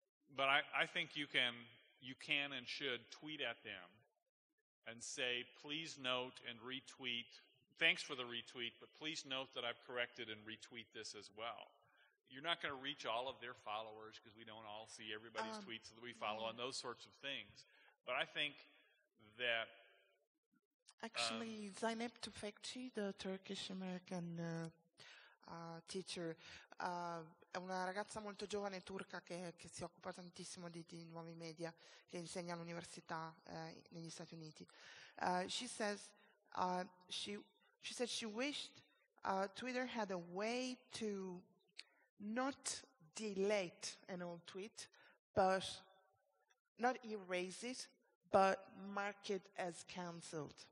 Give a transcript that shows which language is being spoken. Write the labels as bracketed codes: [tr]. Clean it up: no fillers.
[en] But I think you can and should tweet at them and say, please note and retweet, thanks for the retweet, but please note that I've corrected and retweet this as well. You're not going to reach all of their followers because we don't all see everybody's tweets that we follow and those sorts of things. But I think that... Actually, Zeynep Tufekci, the Turkish-American teacher, [it] è una ragazza molto giovane turca che si occupa tantissimo di nuovi media, che insegna all'università negli Stati Uniti. [en] She said she wished Twitter had a way to not delete an old tweet, but not erase it, but mark it as cancelled.